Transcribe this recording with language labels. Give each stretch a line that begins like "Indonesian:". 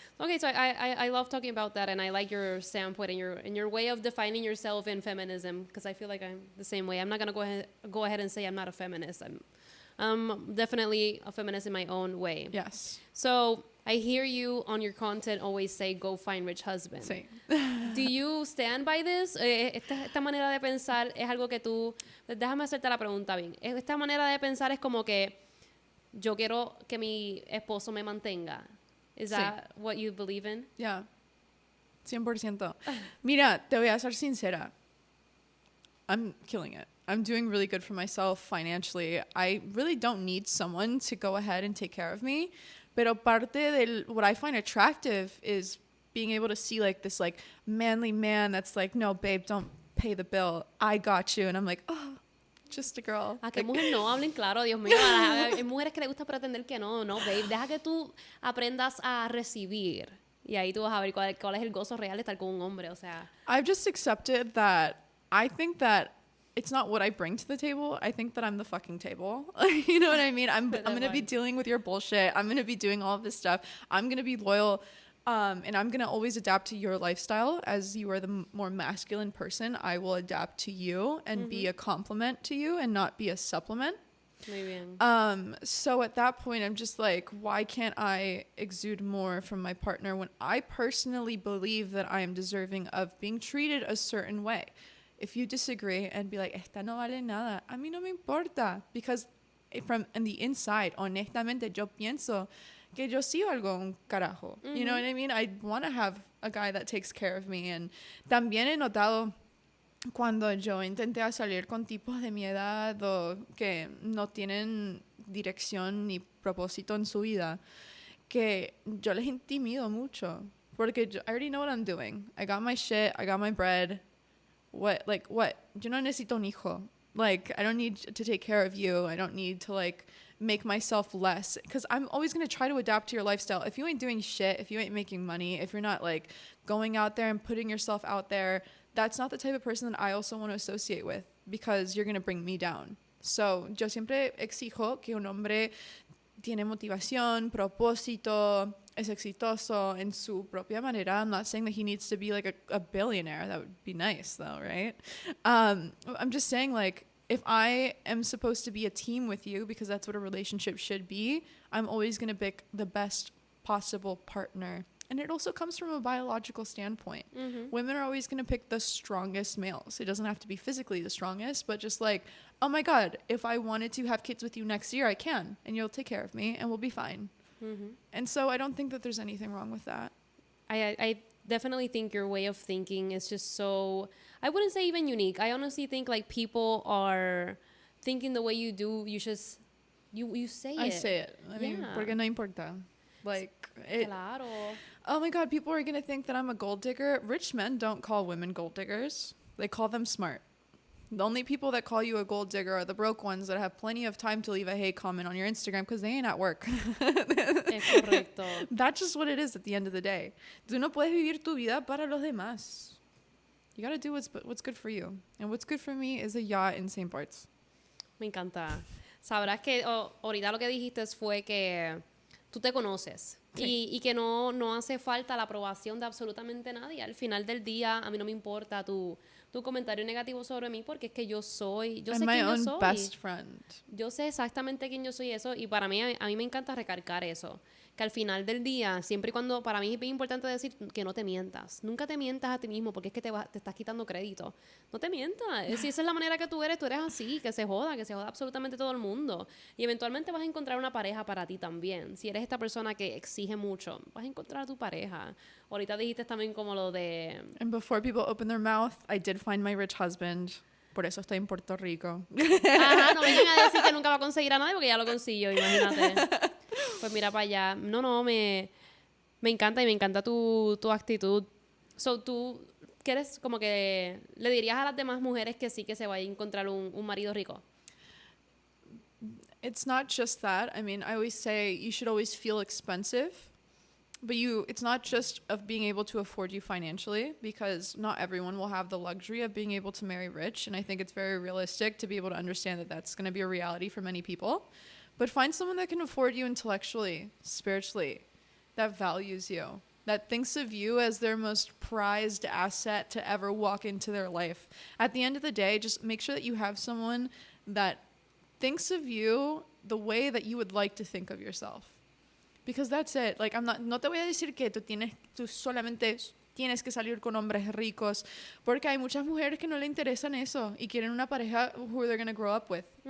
English: Okay, so I love talking about that, and I like your standpoint and your way of defining yourself in feminism, because I feel like I'm the same way. I'm not gonna go ahead and say I'm not a feminist. I'm definitely a feminist in my own way. Yes. So I hear you on your content always say, go find rich husband.
Spanish: Sí.
English: Do you stand by this?
Spanish: Esta manera de pensar es algo que tú... Déjame hacerte la pregunta bien. Esta manera de pensar es como que yo quiero que mi esposo me mantenga.
English: Is
Spanish: Sí.
English: that what you believe in? Yeah. 100%.
Spanish: Mira, te voy a ser sincera.
English: I'm killing it. I'm doing really good for myself financially. I really don't need someone to go ahead and take care of me.
Spanish: Pero parte del
English: what I find attractive is being able to see like this like manly man that's like, no, babe, don't pay the bill. I got you. And I'm like, oh, just a girl.
Spanish: A que
English: Like,
Spanish: mujeres no hablen claro, Dios mío. Hay mujeres que les gusta pretender que no, no, babe. Deja que tú aprendas a recibir. Y ahí tú vas a ver cuál es el gozo real de estar con un hombre, o sea.
English: I've just accepted that I think that it's not what I bring to the table. I think that I'm the fucking table. You know what I mean? I'm going to be dealing with your bullshit. I'm going to be doing all of this stuff. I'm going to be loyal. And I'm going to always adapt to your lifestyle. As you are the more masculine person, I will adapt to you and be a complement to you and not be a supplement.
Spanish: Muy bien.
English: So at that point, I'm just like, why can't I exude more from my partner when I personally believe that I am deserving of being treated a certain way? If you disagree and be like,
Spanish: esta no vale nada, a mí no me importa.
English: Because from in the inside,
Spanish: honestamente, yo pienso que yo sí valgo un carajo.
English: You know what I mean? I want to have a guy that takes care of me.
Spanish: And también he notado cuando yo intenté a salir con tipos de mi edad o que no tienen dirección ni propósito en su vida, que yo les intimido mucho. Porque
English: I already know what I'm doing. I got my shit, I got my bread. What?
Spanish: Yo no necesito un hijo.
English: Like, I don't need to take care of you. I don't need to, like, make myself less. Because I'm always going to try to adapt to your lifestyle. If you ain't doing shit, if you ain't making money, if you're not, like, going out there and putting yourself out there, that's not the type of person that I also want to associate with. Because you're going to bring me down.
Spanish: So, yo siempre exijo que un hombre tiene motivación, propósito, es exitoso en su propia manera.
English: I'm not saying that he needs to be like a billionaire. That would be nice though, right? I'm just saying, like, if I am supposed to be a team with you, because that's what a relationship should be, I'm always going to pick the best possible partner. And it also comes from a biological standpoint. Women are always going to pick the strongest males. It doesn't have to be physically the strongest, but just like, oh my God, if I wanted to have kids with you next year, I can. And you'll take care of me and we'll be fine. And so I don't think that there's anything wrong with that. I definitely think your way of thinking is just so, I wouldn't say even unique. I honestly think like people are thinking the way you do. You just, you say it. I say it. I mean, Yeah.
Spanish: porque no importa. Like, Claro.
English: oh my God, people are going to think that I'm a gold digger. Rich men don't call women gold diggers. They call them smart. The only people that call you a gold digger are the broke ones that have plenty of time to leave a hate comment on your Instagram because they ain't at work.
Spanish: Es correcto.
English: That's just what it is at the end of the day.
Spanish: Tú no puedes vivir tu vida para los demás.
English: You got to do what's good for you. And what's good for me is a yacht in St. Bart's.
Spanish: Me encanta. Sabrás que ahorita lo que dijiste fue que tú te conoces. Sí. Y que no hace falta la aprobación de absolutamente nadie. Al final del día, a mí no me importa tu comentario negativo sobre mí porque es que yo sé
English: I'm my
Spanish: quién yo
English: own
Spanish: soy.
English: best friend.
Spanish: Yo sé exactamente quién yo soy eso y para mí, a mí me encanta recargar eso. Que al final del día, siempre y cuando, para mí es bien importante decir que no te mientas. Nunca te mientas a ti mismo porque es que te estás quitando crédito. No te mientas. Si esa es la manera que tú eres así, que se joda absolutamente todo el mundo. Y eventualmente vas a encontrar una pareja para ti también. Si eres esta persona que exige mucho, vas a encontrar a tu pareja. Ahorita dijiste también como lo de...
English: And before people open their mouth, I did find my rich husband.
Spanish: Por eso estoy en Puerto Rico. Ajá, no vengan a decir que nunca va a conseguir a nadie porque ya lo consiguió, imagínate. Pues mira para allá. No, me encanta y me encanta tu actitud. So, tú quieres como que le dirías a las demás mujeres que sí que se vaya a encontrar un marido rico.
English: It's not just that. I mean, I always say you should always feel expensive. But it's not just of being able to afford you financially, because not everyone will have the luxury of being able to marry rich. And I think it's very realistic to be able to understand that that's going to be a reality for many people. But find someone that can afford you intellectually, spiritually, that values you, that thinks of you as their most prized asset to ever walk into their life. At the end of the day, just make sure that you have someone that thinks of you the way that you would like to think of yourself. Because that's it. Like,
Spanish: no te voy a decir que tú solamente tienes que salir con hombres ricos, porque hay muchas mujeres que no le interesan eso y quieren una pareja
English: who they're going to grow up with.